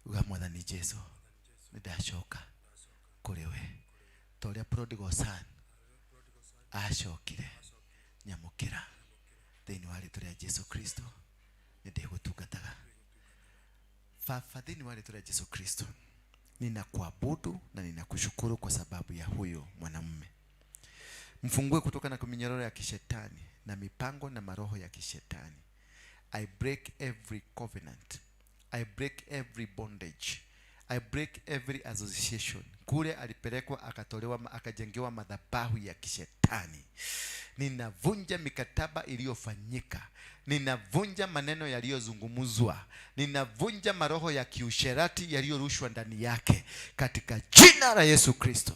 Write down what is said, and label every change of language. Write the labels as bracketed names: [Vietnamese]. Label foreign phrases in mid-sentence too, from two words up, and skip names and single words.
[Kikuyu] uga mwathani Jesu nidashoka kuri we toria [English] prodigal son [Kikuyu] ashokire nyamukira thini wa ritwa ria Jesu Kristo ndigutungataga Baba thini wa ritwa ria Jesu Kristo [Swahili] ninakuabudu na ninakushukuru kwa sababu ya huyo mwanamume. Mfungue kutoka na minyororo ya kishetani na mipango na maroho ya kishetani. [English] I break every covenant. I break every bondage. I break every association. [Swahili] Kule alipelekwa akatolewa akajengewa madhabahu ya kishetani. Ninavunja mikataba iliyofanyika. Ninavunja maneno yaliyozungumzwa. Ninavunja maroho ya kiusherati yaliyorushwa ndani yake katika jina la Yesu Kristo.